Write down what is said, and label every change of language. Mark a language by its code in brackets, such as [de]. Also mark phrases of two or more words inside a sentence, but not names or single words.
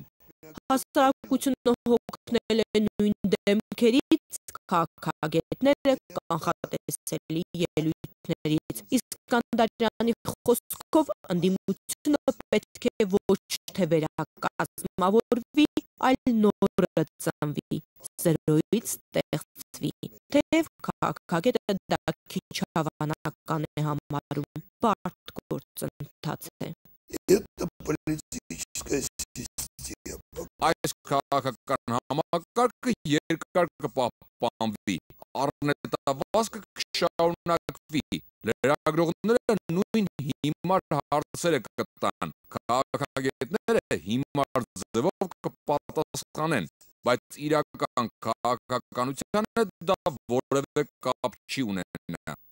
[hy] Հասարակությունը հոգնել է նույն դեմքերից, քաղաքագետները կանխատեսելի ելույթներից։ Իսկանդարյանի խոսքով ընդդիմությունը պետք է ոչ թե վերակազմավորվի, այլ նորը ծնվի, զրոյից ստեղծվի։ Թեև քաղաքագետը դա քիչ հավանական է համարում, բարդ գործընթաց է։ [ru] Это политическая система. [hy] Այս քաղաքական համակարգը երկար կպահպանվի, առնետավազքը կշարունակվի, լրագրողները նույն հիմար հարցերը կտան, քաղաքագետները հիմար ձևով կպատասխանեն, բայց իրական քաղաքականությանը դա որևէ կապ չի ունենա։